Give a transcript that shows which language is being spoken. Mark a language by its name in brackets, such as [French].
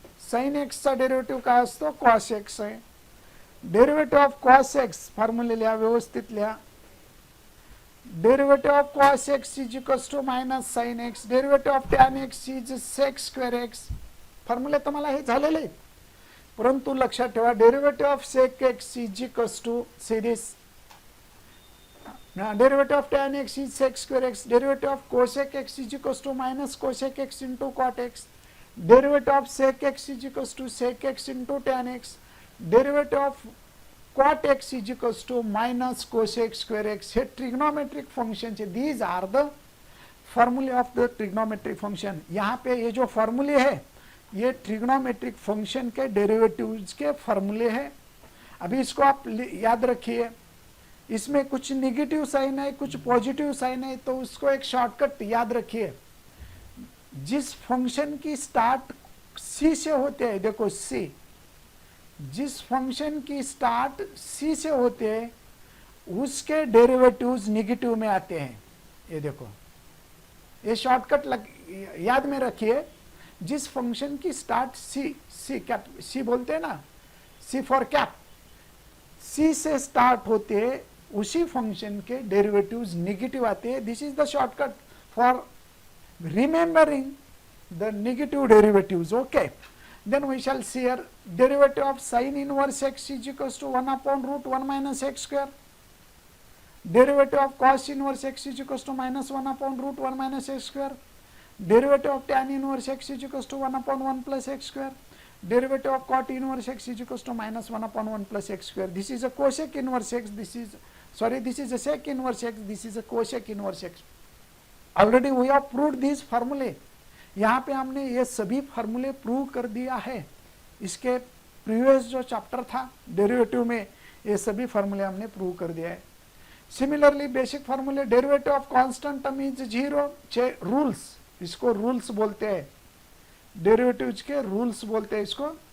[Marathi] Sign एक्सचा derivative काय असतो? कॉस एक्स आहे. [English] derivative of cos x [Marathi] फॉर्म्युले लिहा, व्यवस्थित लिहा. [English] Derivative of cos x is equals to minus sine x. Derivative of tan x is sec square x. [Marathi] फॉर्म्युले तुम्हाला हे झालेले आहेत, परंतु लक्षात ठेवा [English] Derivative of sec x is equals to series derivative of tan x is sec square x, derivative of cosec x is equals to minus cosec x into cot x, derivative of sec x is equals to sec x into tan x, derivative of cot x is equals to minus cosec square x. [Hindi] Hey trigonometric function है, [English] these are the formulae of the trigonometric function. [Hindi] यहाँ पे ये जो फॉर्मूले है ये trigonometric function के डेरिवेटिव्स के फॉर्मूले हैं. अभी इसको आप याद रखिए, इसमें कुछ निगेटिव साइन है कुछ पॉजिटिव साइन है, तो उसको एक शॉर्टकट याद रखिए. जिस फंक्शन की स्टार्ट सी से होते हैं, देखो सी, जिस फंक्शन की स्टार्ट सी से होते हैं उसके डेरिवेटिव्स निगेटिव में आते हैं. ये देखो, ये शॉर्टकट याद में रखिए. जिस फंक्शन की स्टार्ट सी बोलते हैं ना, सी फॉर कैप, सी से स्टार्ट होते हैं उसी फंक्शन के डेरिवेटिव्स निगेटिव आते हैं. [English] This is the shortcut for remembering the negative derivatives. Okay, then we shall see here derivative of sin inverse x is equals to 1 upon root 1 minus x square, derivative of cos inverse x is equals to minus 1 upon root 1 minus x square, derivative of tan inverse x is equals to 1 upon 1 plus x square, derivative of cot inverse x is equals to minus 1 upon 1 plus x square. This is a cosec inverse x, this is a sec inverse x, this is a cosec inverse x. Already we have proved this formulae. [Hindi] यहाँ पे हमने ये सभी फार्मूले prove कर दिया है. इसके प्रीवियस जो चैप्टर था डेरिवेटिव में ये सभी फार्मूले हमने प्रूव कर दिया है. सिमिलरली बेसिक फार्मूले, [English] derivative of constant term is 0, [Hindi] rules, इसको रूल्स बोलते हैं, डेरिवेटिव्स के रूल्स बोलते हैं इसको.